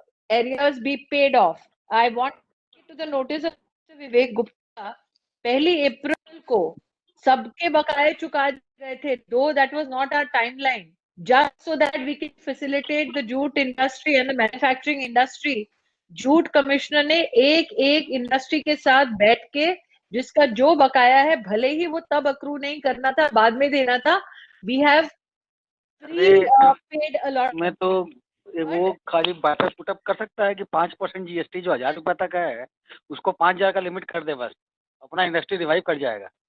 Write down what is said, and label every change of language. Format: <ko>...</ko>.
<en>areas be paid off. I want to the notice of Mr. Vivek Gupta.</en> <hi>1 अप्रैल को सबके बकाये चुका गए थे.</hi> <en>Though that was not our timeline, just so that we can facilitate the jute industry and the manufacturing industry.</en> <hi>Jute commissioner ने एक industry के साथ बैठ के जिसका जो बकाया है भले ही वो तब अक्रू नहीं करना था, बाद में देना था.</hi> <en>We have paid a lot.</en> <hi>मैं तो वो खाली बात पुटअप कर सकता है कि 5% जीएसटी जो 1000 रुपए तक है उसको 5000 का लिमिट कर दे, बस अपना इंडस्ट्री रिवाइव कर जाएगा.</hi>